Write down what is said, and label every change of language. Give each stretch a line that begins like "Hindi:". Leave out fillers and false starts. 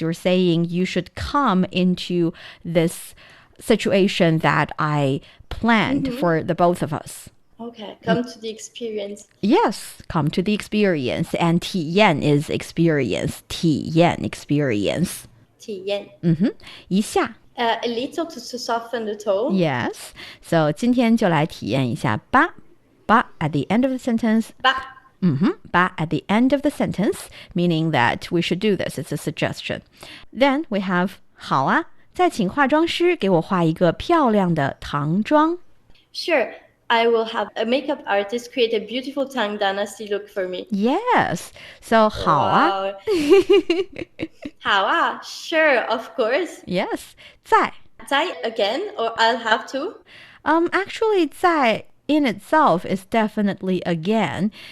English: You're saying you should come into this situation that I planned for the both of us. Okay, come to the experience. Yes, come to the experience. And 体验 is experience. 体验 experience.
Chinese: 体验. 一下.
English: A little to soften the tone. Yes.
Chinese: So 今天就来体验一下吧.
English: Ba at the end of the sentence. Ba. Ba at the end of the sentence, meaning that we should do this. It's a suggestion. Then we have
Chinese: 好啊，再请化妆师给我画一个漂亮的唐妆.
English: Sure. I will have a makeup artist create a beautiful Tang Dynasty look for me. Yes. So 好啊. Wow. 好啊, sure, of course. Yes. 在. 在 again, or I'll have to? Actually, 在 in itself is definitely again.